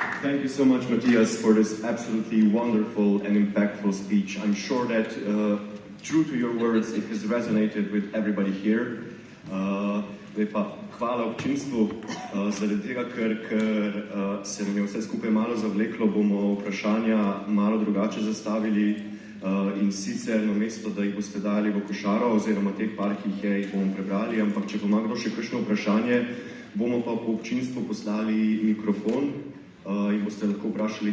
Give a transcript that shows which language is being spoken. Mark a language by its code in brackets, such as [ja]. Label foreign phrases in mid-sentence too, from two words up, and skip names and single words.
[en] Thank you so much, Matthias, for this absolutely wonderful and impactful speech. I'm sure that, true to your words, it has resonated with everybody here. [sl] Hvala občinstvu, zaradi tega, ker se nam je vse skupaj malo zavleklo, bomo vprašanja malo drugače zastavili in sicer namesto, da jih boste dali v košaro, oziroma teh par, ki jih bomo prebrali, ampak če ima kdo še kakšno vprašanje, bomo pa po občinstvu poslali mikrofon in boste lahko vprašali direktno.